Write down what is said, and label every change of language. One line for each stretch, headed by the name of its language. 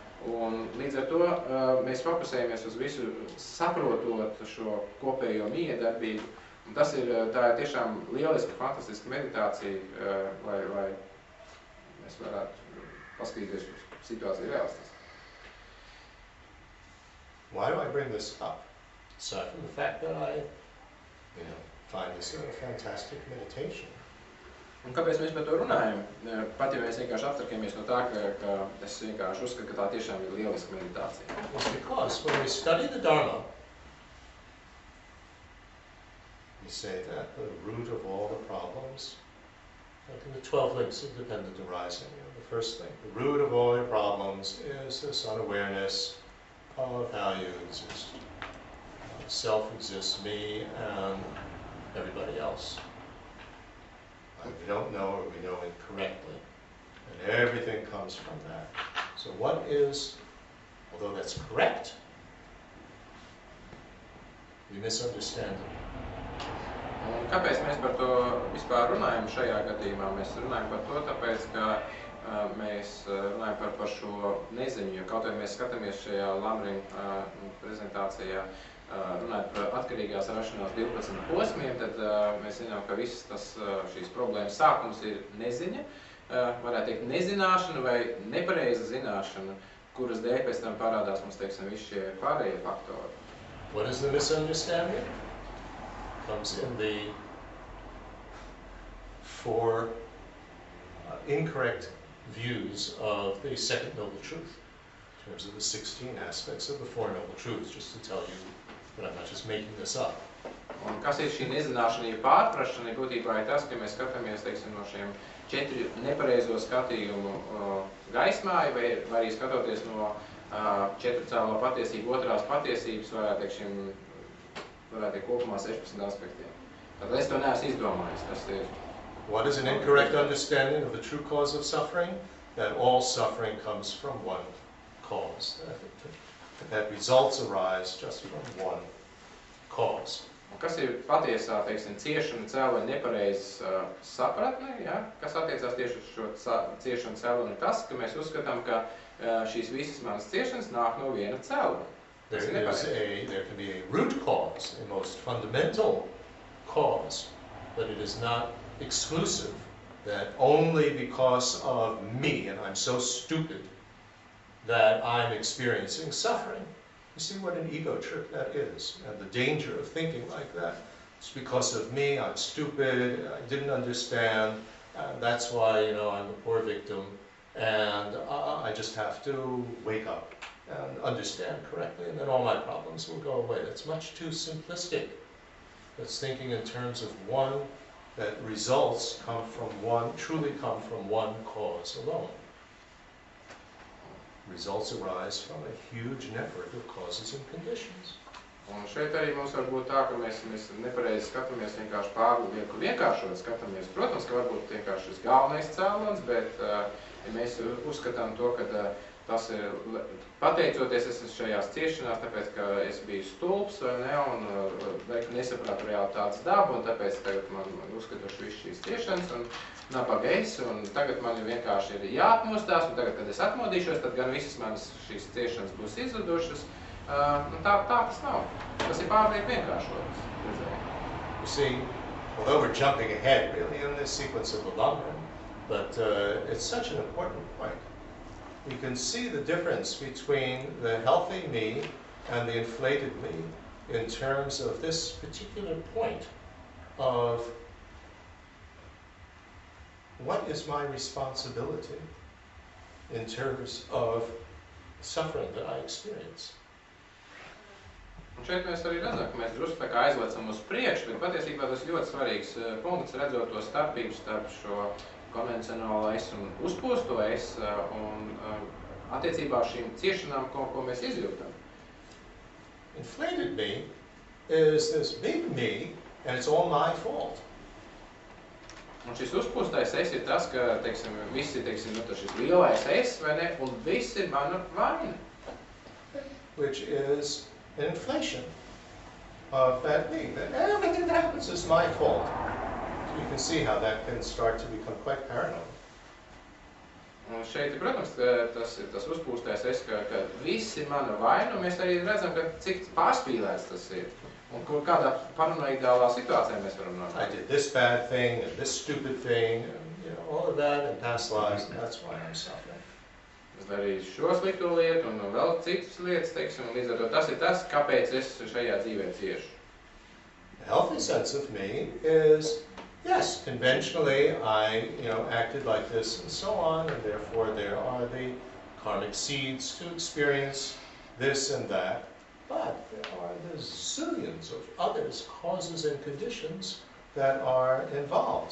Latvian: Un līdz ar to mēs fokusējamies uz visu saprotot šo kopējo miedarbību. Un tā ir tiešām lieliska, fantastiska meditācija, lai mēs varētu paskatīties uz situāciju realistiski.
English: Why do I bring this up? Aside from the fact that I, find this a fantastic meditation.
Latvian: Un kāpēc mēs par to runājam? Pat ja mēs vienkārši atkarkamies no tā, ka es vienkārši uzskatu, ka tā tiešām ir lieliska meditācija.
English: It's because when we study the Dharma, we say that the root of all the problems, like in the 12 links of dependent arising, the first thing, the root of all your problems is this unawareness of how you exist. Self exists, me and everybody else. We don't know or we know incorrectly. And everything comes from that. So what is, although that's correct, we misunderstand it.
Latvian: Un kāpēc mēs par to vispār runājam šajā gadījumā? Mēs runājam par to, tāpēc, ka mēs runājam par šo neziņu, jo kaut vai mēs skatāmies šajā Lamrina prezentācijā, runājot par atkarīgās rašanās 12 posmiem, tad mēs zinām, ka visas šīs problēmas sākums ir neziņa, varētu teikt nezināšana vai nepareiza zināšana, kuras dēļ pēc tam parādās mums, teiksim, visi šie pārējie faktori.
English: What is the misunderstanding? Comes in the 4 incorrect views of the second noble truth, in terms of the 16 aspects of the 4 noble truths, just to tell you that I'm not just making this up.
Latvian: Un kas ir šī nezināšana, pārprašana, būtībā ir tas, ka mēs skatāmies, teiksim, no šiem 4 nepareizo skatījumu gaismā, vai arī skatoties no 4 cēlo patiesību, otrās patiesības, varētu teikt kopumā 16 aspektiem. Tad es to neesmu izdomājis, tas ir.
English: What is an incorrect understanding of the true cause of suffering? That all suffering comes from one cause. That results arise just from one cause.
Latvian: Kas ir patiesā, teiksim, ciešana cēloņa nepareizs sapratne, ja? Kas attiecās tieši uz šo ciešanu cēloņu, tas, ka mēs uzskatām, ka šīs visas manas ciešanas nāk no viena cēloņa.
English: There can be a root cause, a most fundamental cause, but it is not exclusive, that only because of me, and I'm so stupid, that I'm experiencing suffering. You see what an ego trip that is, and the danger of thinking like that. It's because of me, I'm stupid, I didn't understand, and that's why, I'm the poor victim, and I just have to wake up and understand correctly, and then all my problems will go away. That's much too simplistic. That's thinking in terms of one, that results truly come from one cause alone. Results arise from a huge network of causes and conditions.
Latvian: Un šeit arī mums var būt tā, ka mēs nepareizi skatāmies vienkārši pārlieku vienkāršot skatāmies. Protams, ka varbūt vienkārši šis galvenais cēlonis, bet ja mēs uzskatām to, ka tas ir pateicoties es šajās ciešanās, tāpēc, ka es biju stulbs vai ne, un nesapratu realitātes dabu, un tāpēc tagad man uzskatoši visu šīs ciešanas, un nabaga es, un tagad man vienkārši ir jāatmostās, un tagad, kad es atmodīšos, tad gan visas manas šīs ciešanas būs izzudušas. Tā tas nav. Tas ir pārlieku vienkāršots.
English: You see, although we're jumping ahead really in this sequence of the Lamrim, but it's such an important point. You can see the difference between the healthy me and the inflated me in terms of this particular point of what is my responsibility in terms of suffering that I experience.
Latvian: Un šeit mēs arī redzam, ka mēs drusku tā kā aizlecam uz priekšu, bet patiesībā tas ļoti svarīgs punkts, redzot to starpību starp šo konvencionālo es un uzpūsto es un attiecībā šīm ciešanām, ko mēs izjūtam.
English: Inflated me is this big me, and it's all my fault.
Latvian: Un šis uzpūstais es ir tas, ka, visi, šis lielais es, vai ne, un viss ir mana vaina.
English: Which is an inflation of that me, that everything that happens is my fault. So you can see how that can start to become quite paranoid.
Latvian: Un šeit, protams, tas ir tas uzpūstais es, ka viss ir mana vaina, un mēs arī redzam, ka cik pārspīlēts tas ir. Un kādā paranoidālā situācijā mēs varam
English: I
Latvian: nonākt.
English: did this bad thing and this stupid thing, and, you know, all of that in past lives, and that's why I'm suffering.
Latvian: Es darīju šo slikto lietu un vēl citas lietas, teiksim, un līdz ar to tas ir tas, kāpēc es šajā dzīvē ciešu.
English: A healthy sense of me is, yes, conventionally I, acted like this and so on, and therefore there are the karmic seeds to experience this and that. But there are the zillions of others, causes and conditions that are involved.